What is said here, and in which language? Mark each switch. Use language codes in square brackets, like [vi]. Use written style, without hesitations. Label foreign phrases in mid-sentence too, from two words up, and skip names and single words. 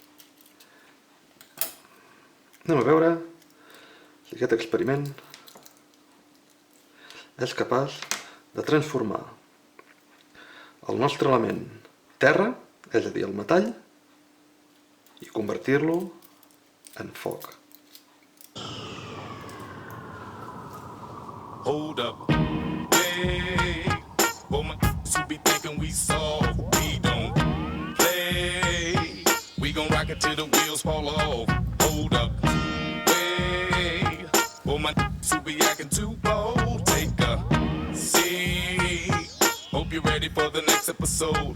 [ca] Anem a veure si aquest experiment és capaç de transformar el nostre element terra, és a dir, el metall, i convertir-lo en foc. [en] Hold up, hey, for my who be thinking we soft, we don't play. We gon' rock it till the wheels fall off. Hold up, hey, for my who be acting too bold, take a seat. Hope you're ready for the next episode.